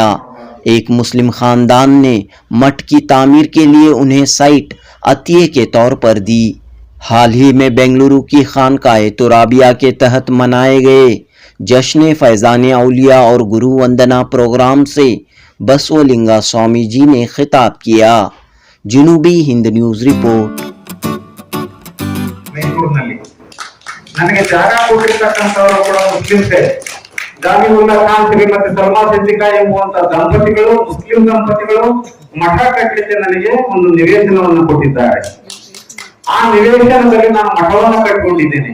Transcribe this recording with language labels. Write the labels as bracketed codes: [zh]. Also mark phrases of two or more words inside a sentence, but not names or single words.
[hi] एक मुस्लिम ख़ानदान ने मठ की तामीर के लिए उन्हें साइट अतिये के तौर पर दी। हाल ही में बेंगलुरु की खानकाए तुराबिया के तहत मनाए गए जश्न फैज़ान औलिया और गुरु वंदना प्रोग्राम से बसवलिंगा स्वामी जी ने खिताब किया। जनूबी हिंद न्यूज़ रिपोर्ट। [kn] ಮೈಸೂರಿನಲ್ಲಿ ನನಗೆ ಜಾಗ ಕೊಟ್ಟಿರ್ತಕ್ಕಂಥವರು ಕೂಡ ಮುಸ್ಲಿಮ್ಸೇ. ಜಾಮೀನುಲ್ಲಾ ಖಾನ್ ಶ್ರೀಮತಿ ಸಲ್ಮಾ ಸಿದ್ದಿಕಾ ಎಂಬುವಂತ ದಂಪತಿಗಳು, ಮುಸ್ಲಿಂ ದಂಪತಿಗಳು ಮಠ ಕಟ್ಟಲಿಕ್ಕೆ ನನಗೆ ಒಂದು ನಿವೇಶನವನ್ನು ಕೊಟ್ಟಿದ್ದಾರೆ. ಆ ನಿವೇಶನದಲ್ಲಿ ನಾನು ಮಠವನ್ನು ಕಟ್ಟಿಕೊಂಡಿದ್ದೇನೆ.